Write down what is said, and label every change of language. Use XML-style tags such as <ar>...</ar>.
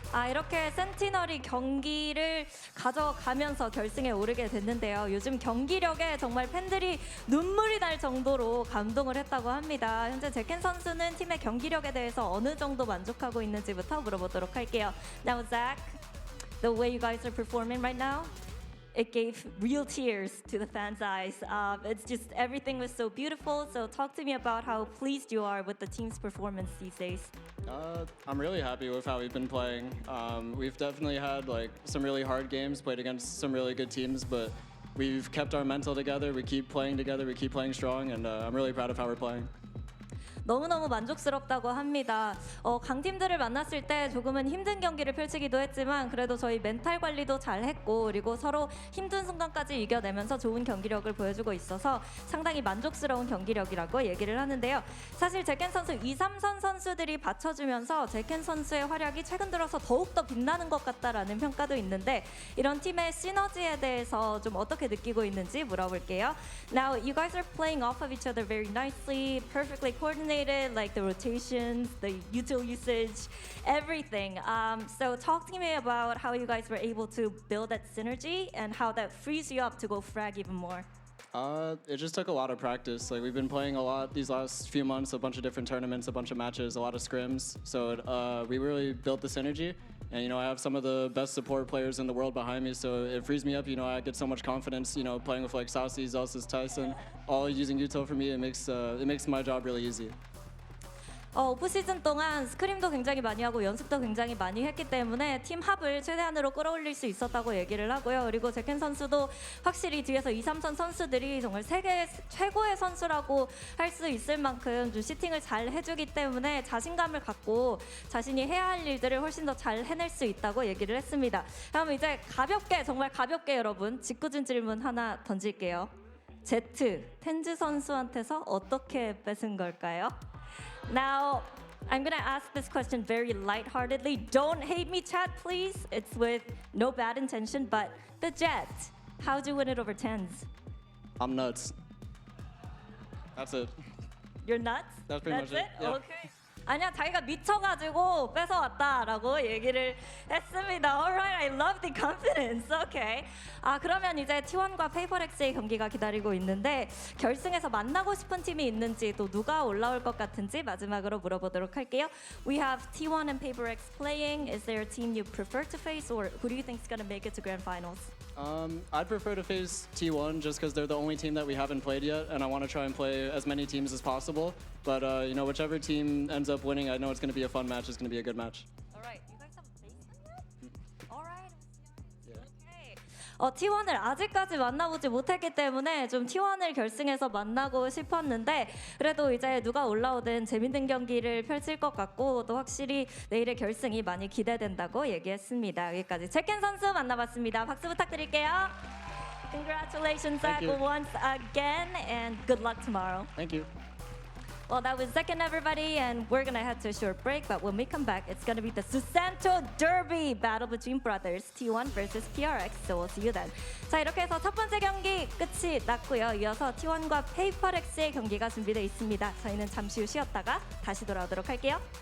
<ko>이렇게 센티널이 경기를 가져가면서 결승에 오르게 됐는데요. 요즘 경기력에 정말 팬들이 눈물이 날 정도로 감동을 했다고 합니다. 현재 제켄 선수는 팀의 경기력에 대해서 어느 정도 만족하고 있는지부터 물어보도록 할게요.</ko> <en>Now, Zach, the way you guys are performing right now, it gave real tears to the fans' eyes. It's just everything was so beautiful. So talk to me about how pleased you are with the team's performance these days. I'm really happy with how we've been playing. We've definitely had like some really hard games, played against some really good teams, but we've kept our mental together. We keep playing together. We keep playing strong, and I'm really proud of how we're playing.</en> <ko>너무너무 만족스럽다고 합니다. 강팀들을 만났을 때 조금은 힘든 경기를 펼치기도 했지만 그래도 저희 멘탈 관리도 잘 했고 그리고 서로 힘든 순간까지 이겨내면서 좋은 경기력을 보여주고 있어서 상당히 만족스러운 경기력이라고 얘기를 하는데요. 사실 제켄 선수 2, 3선 선수들이 받쳐주면서 제켄 선수의 활약이 최근 들어서 더욱더 빛나는 것 같다라는 평가도 있는데 이런 팀의 시너지에 대해서 좀 어떻게 느끼고 있는지 물어볼게요.</ko> <en>Now you guys are playing off of each other very nicely, perfectly coordinated. Like the rotations, the util usage, everything. So talk to me about how you guys were able to build that synergy and how that frees you up to go frag even more. It just took a lot of practice. Like we've been playing a lot these last few months, a bunch of different tournaments, a bunch of matches, a lot of scrims. So we really built the synergy. And I have some of the best support players in the world behind me, so it frees me up. I get so much confidence. Playing with like Saucy, Zelsis, Tyson, all using util for me. It makes my job really easy.</en> <ko>오프시즌 동안 스크림도 굉장히 많이 하고 연습도 굉장히 많이 했기 때문에 팀 합을 최대한으로 끌어올릴 수 있었다고 얘기를 하고요. 그리고 제켄 선수도 확실히 뒤에서 2, 3선 선수들이 정말 세계 최고의 선수라고 할 수 있을 만큼 좀 시팅을 잘 해주기 때문에 자신감을 갖고 자신이 해야 할 일들을 훨씬 더 잘 해낼 수 있다고 얘기를 했습니다. 그럼 이제 가볍게 정말 가볍게 여러분 직구준 질문 하나 던질게요. 제트, 텐즈 선수한테서 어떻게 뺏은 걸까요?</ko> <en>Now, I'm gonna ask this question very lightheartedly. Don't hate me, chat, please. It's with no bad intention, but the Jet, how'd you win it over Tenz? I'm nuts. That's it. You're nuts? That's pretty much it. Yeah. Okay.</en> <ko>아니야, 자기가 미쳐가지고 뺏어왔다라고 얘기를 했습니다.</ko> <en>Alright, I love the confidence. Okay.</en> <ko>그러면 이제 T1과 페이퍼렉스의 경기가 기다리고 있는데 결승에서 만나고 싶은 팀이 있는지 또 누가 올라올 것 같은지 마지막으로 물어보도록 할게요.</ko> <en>We have T1 and PaperX playing. Is there a team you prefer to face, or who do you think is gonna make it to grand finals? I'd prefer to face T1 just because they're the only team that we haven't played yet, and I want to try and play as many teams as possible. But whichever team ends up winning, I know it's going to be a fun match. It's going to be a good match. All right, you guys have a basement yet? All right. Okay.</en> <ko>T1을 아직까지 만나보지 못했기 때문에 좀 T1을 결승에서 만나고 싶었는데 그래도 이제 누가 올라오든 재밌는 경기를 펼칠 것 같고 또 확실히 내일의 결승이 많이 기대된다고 얘기했습니다. 여기까지 제켄 선수 만나봤습니다. 박수 부탁드릴게요.</ko> <en>Congratulations, Zach, once again, and good luck tomorrow. Thank you. Well, that was Zekken, everybody, and we're gonna head to a short break. But when we come back, it's gonna be the Susanto Derby battle between brothers, T1 versus PRX. So we'll see you then.</en> <ko>자, 이렇게 해서 첫 번째 경기 끝이 났고요. 이어서 T1과 페이퍼렉스의 경기가 준비되어 있습니다. 저희는 잠시 후 쉬었다가 다시 돌아오도록 할게요.</ko>